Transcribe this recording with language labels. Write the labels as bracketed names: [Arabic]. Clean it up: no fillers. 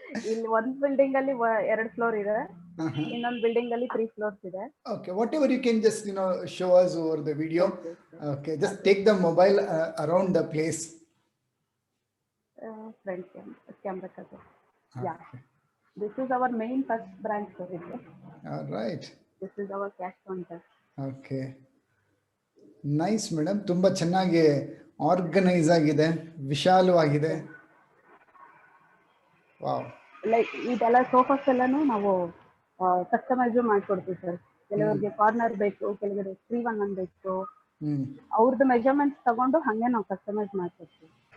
[Kannada] ಇಲ್ಲಿ ಒಂದ್ ಬಿಲ್ಡಿಂಗ್ ಅಲ್ಲಿ 2 ಫ್ಲೋರ್ ಇದೆ, ಇನ್ನೊಂದ್ ಬಿಲ್ಡಿಂಗ್ ಅಲ್ಲಿ 3 ಫ್ಲೋರ್ಸ್ ಇದೆ. [English] Okay, whatever you can just show us over the video. Okay, just take the mobile around the place. Front camera cover. Yeah, this is our main first branch service. All right. This is our cash counter. Okay, nice madam. [Kannada] ತುಂಬಾ ಚೆನ್ನಾಗಿ organise ಆಗಿದೆ, ವಿಶಾಲವಾಗಿದೆ. Wow. Like ಇದೆಲ್ಲ sofas ಎಲ್ಲಾನು ನಾವು customise ಮಾಡ್ಕೊಡ್ತೀವಿ sir. ಕೆಲವರಿಗೆ corner ಬೇಕು, ಕೆಲವರಿಗೆ 3-1 ಬೇಕು. ಅವ್ರದ್ದು ಮೆಜರ್ಮೆಂಟ್ಸ್ ತಗೊಂಡು ಹಂಗೆ ನಾವು ಕಸ್ಟಮೈಸ್ ಮಾಡ್ಕೊಡ್ತೀವಿ.